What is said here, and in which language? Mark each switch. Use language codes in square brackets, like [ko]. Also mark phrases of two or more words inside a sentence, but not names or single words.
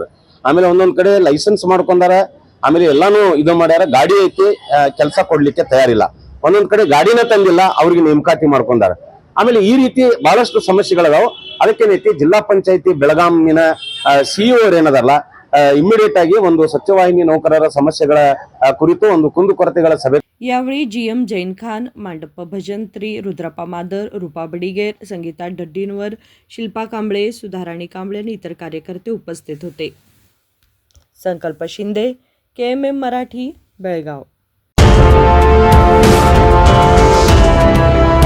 [kn] ಆಮೇಲೆ ಒಂದೊಂದು ಕಡೆ ಲೈಸೆನ್ಸ್ ಮಾಡ್ಕೊಂಡಾರ, ಆಮೇಲೆ ಎಲ್ಲಾನು ಇದು ಮಾಡ್ಯಾರ, ಗಾಡಿ ಐತಿ ಕೆಲಸ ಕೊಡ್ಲಿಕ್ಕೆ ತಯಾರಿಲ್ಲ, ಒಂದೊಂದ್ ಕಡೆ ಗಾಡಿನ ತಂದಿಲ್ಲ ಅವ್ರಿಗೆ ನೇಮಕಾತಿ ಮಾಡ್ಕೊಂಡಾರ। ಆಮೇಲೆ ಈ ರೀತಿ ಬಹಳಷ್ಟು ಸಮಸ್ಯೆಗಳಿದಾವೆ। ಅದಕ್ಕೇನೈತಿ ಜಿಲ್ಲಾ ಪಂಚಾಯತಿ ಬೆಳಗಾಂನ CEO ಏನದಾರಲ್ಲ ಇಮಿಡಿಯೇಟ್ ಆಗಿ ಒಂದು ಸ್ವಚ್ಛವಾಹಿನಿ ನೌಕರರ ಸಮಸ್ಯೆಗಳ ಕುರಿತು ಒಂದು ಕುಂದುಕೊರತೆಗಳ ಸಭೆ [mr] यावेळी GM जैन खान, मांडप्पा भजंत्री, रुद्रप्पा मादर, रूपा बडिगेर, संगीता डड्डीनवर, शिल्पा कांबळे, सुधाराणी कांबळे आणि इतर कार्यकर्ते उपस्थित होते। संकल्प शिंदे, KMM मराठी, बेळगाव।